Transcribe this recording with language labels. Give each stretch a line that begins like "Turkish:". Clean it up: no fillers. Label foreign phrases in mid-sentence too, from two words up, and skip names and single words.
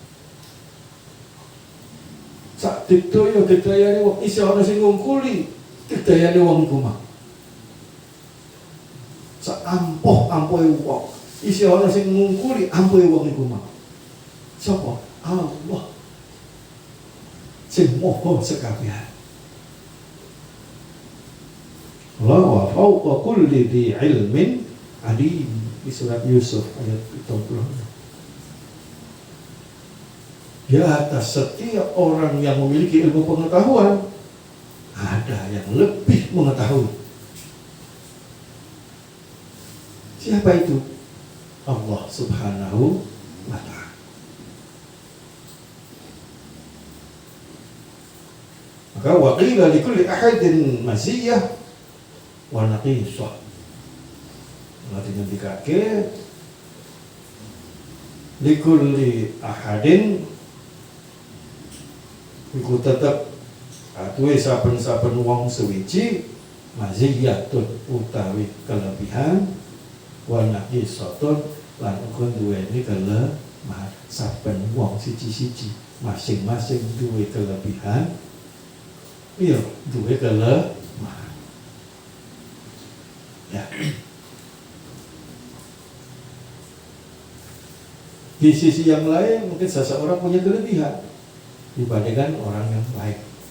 Javanese: Sak digdaya-digdayane wong isi ana sing ngungkuli digdayane wong iku mau. Sak ampuh-ampuhe wong isi ana sing ngungkuli ampuhe wong iku mau. Sapa? Allah. Sing moho sekabihan.
Arabic: الله وفوق كل ذي علم عليم.
Indonesian: Di surat Yusuf ayat 70. Di atas setiap orang yang memiliki ilmu pengetahuan ada yang lebih mengetahui. Siapa itu?
Arabic: الله سبحانه وتعالى. Maka وقيل لكل أحد مزية ونقيصة.
Javanese: Artinya dikake
Arabic: لكل أحد
Javanese: iku tetep atuhe saben-saben wong sewiji maziyatun utawi kelebihan
Arabic: ونقيصة
Javanese: lan uga duweni kelemahan. Saben wong siji-siji masing-masing duwe kelebihan. Iya, duwe kelemahan. Ya.
Indonesian: Di sisi yang lain mungkin seseorang punya kelebihan dibandingkan orang yang lain.